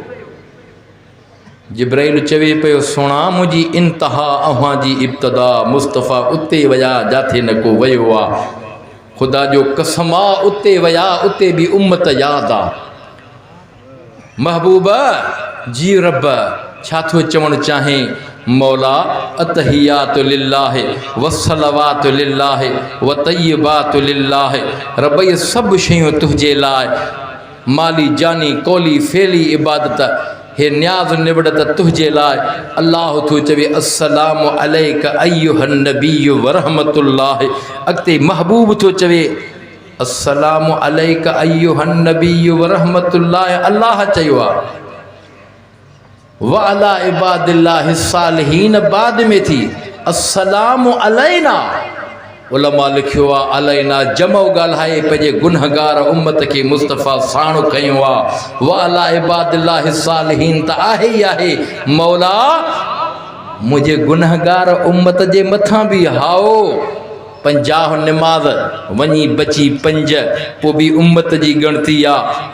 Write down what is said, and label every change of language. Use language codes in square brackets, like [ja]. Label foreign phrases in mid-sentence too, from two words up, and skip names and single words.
[sd] जिब्राइल चवे पियो सुणा मुंहिंजी इंतहा अव्हां जी इब्तदा, मुस्तफ़ा उते वया जाथे न को वयो आ। खुदा जो कसम आ उते वया, उते बि उम्मत याद आ। महबूबा जी रब छा थो चवण चाहे, मौला [ar] التحيات لله والصلوات لله والطيبات لله. [sd] रब ये सब शयूं तुझे लाए, माली जानी कौली फेली इबादत हे न्याज़ निबड़त तुझे लाए। अल्लाह तो चवे [ar] السلام عليك أيها النبي ورحمة الله. [sd] अॻिते महबूब तो चवे [ar] السلام عليك أيها النبي ورحمة الله. [sd] अल्लाह चयो आहे [ar] وعلى عباد الله الصالحين [sd] बाद में थी [ar] السلام علينا. [sd] उलमा लिखियो आहे अलैना जमो ॻाल्हाए पंहिंजे गुनहगार उम्मत के मुस्तफ़ा साणो कयो आहे। [ar] وعلى عباد الله الصالحين [sd] त आहे ई आहे। मौला मुंहिंजे गुनहगार उम्मत जे मथां बि हाओ 50 निमाज़ वञी बची 5, पोइ बि उम्मत जी ॻणती आहे।